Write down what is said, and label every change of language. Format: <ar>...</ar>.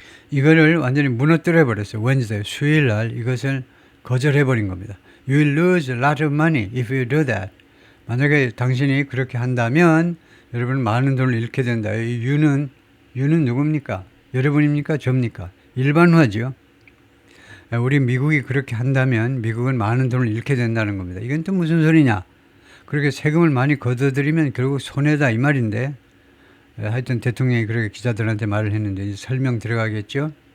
<ko>이거를 완전히 무너뜨려 버렸어요. Wednesday, 수요일 날 이것을 거절해버린 겁니다.</ko> <en>You will lose a lot of money if you do that.</en> <ko>만약에 당신이 그렇게 한다면 여러분은 많은 돈을 잃게 된다. 이 you는 누굽니까? 여러분입니까? 접니까? 일반화죠. 우리 미국이 그렇게 한다면 미국은 많은 돈을 잃게 된다는 겁니다. 이건 또 무슨 소리냐? 그렇게 세금을 많이 걷어들이면 결국 손해다 이 말인데 하여튼 대통령이 그렇게 기자들한테 말을 했는데 이제 설명 들어가겠죠?</ko>